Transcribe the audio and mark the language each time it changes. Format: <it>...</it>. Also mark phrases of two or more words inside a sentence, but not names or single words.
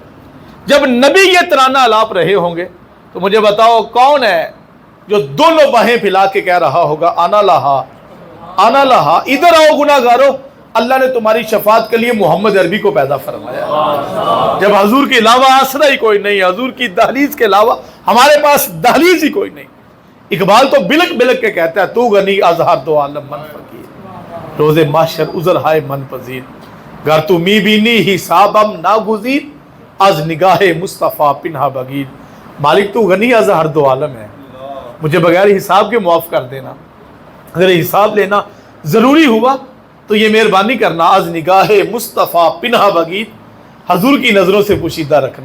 <ur>جب نبی یہ ترانہ الاپ رہے ہوں گے تو مجھے بتاؤ کون ہے جو دونوں باہیں پھیلا کے کہہ رہا ہوگا</ur> <ar>انا لہا انا لہا،</ar> <ur>ادھر آؤ گناہ گارو، اللہ نے تمہاری شفاعت کے لیے محمد عربی کو پیدا فرمایا۔ جب حضور کے علاوہ آسرا ہی کوئی نہیں، حضور کی دہلیز کے علاوہ ہمارے پاس دہلیز ہی کوئی نہیں۔ اقبال تو بلک بلک کے کہتا ہے</ur> <fa>تو غنی از ہر دو عالم من فقیر، روز محشر عذر ہائے من پذیر، گر تو می بینی حسابم ناگزیر، از نگاہ مصطفیٰ پنہا بگیر۔</fa> <ur>مالک تو</ur> <fa>غنی از ہر دو عالم</fa> <ur>ہے، مجھے بغیر حساب کے معاف کر دینا، اگر حساب لینا ضروری ہوا تو یہ مہربانی کرنا،</ur> <fa>از نگاہ مصطفیٰ پنہا بگیر،</fa> <ur>حضور کی نظروں سے پوشیدہ رکھنا۔</ur>